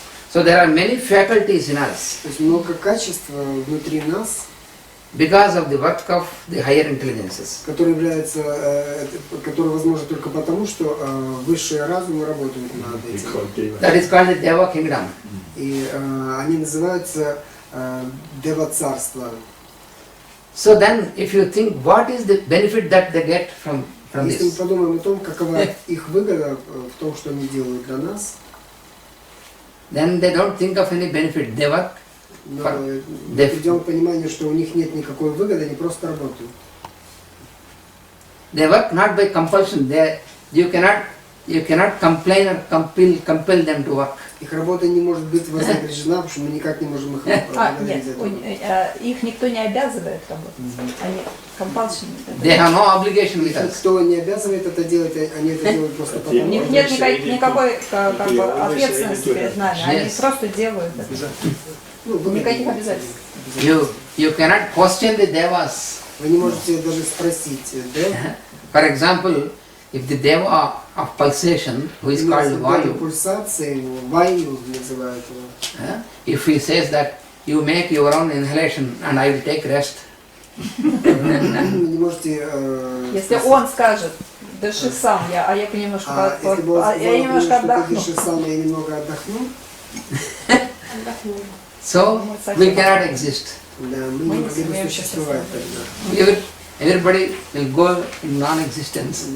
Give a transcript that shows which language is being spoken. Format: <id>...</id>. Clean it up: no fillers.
<en>So there are many faculties in us</en> <ru>то есть много качеств внутри нас,</ru> <en>because of the work of the higher intelligences.</en> <ru>которые возможны только потому, что высшие разумы работают над этим.</ru> <en>That is called the Deva kingdom.</en> <ru>И они называются Дева-царство.</ru> <en>So then, if you think what is the benefit that they get from</en> <ru>Если мы</ru> <en>this,</en> <ru>подумаем о том, какова их выгода в том, что они делают для нас,</ru> <en>then they don't think of any benefit. They work.</en> <ru>но мы придем к пониманию, что у них нет никакой выгоды, они просто работают.</ru> <en>They work not by compulsion. You cannot complain or compel them to work.</en> <ru>Их работа не может быть вознаграждена, потому что мы никак не можем их благодарить за это. Их никто не обязывает работать. Они compulsion.</ru> <en>They have no obligation with us.</en> <ru>Никто не обязывает это делать, они это делают просто У потому. них нет никакой ответственности перед нами. Они просто делают это. Никаких обязательств.</ru> <en>You cannot question the devas.</en> <ru>Вы не можете даже спросить, да?</ru> <en>For example, if the deva of pulsation, who is called Vayu,</en> <ru>пульсации, Ваю называют его.</ru> <en>if he says that you make your own inhalation and I will take rest,</en> <ru>Вы не можете... Если он скажет, дыши сам, а я немножко отдохну. Дыши сам, я немного отдохну.</ru> <en>so we cannot exist.</en> <ru>Да, мы не могли бы существовать тогда.</ru> <en>Everybody will go in non-existence.</en>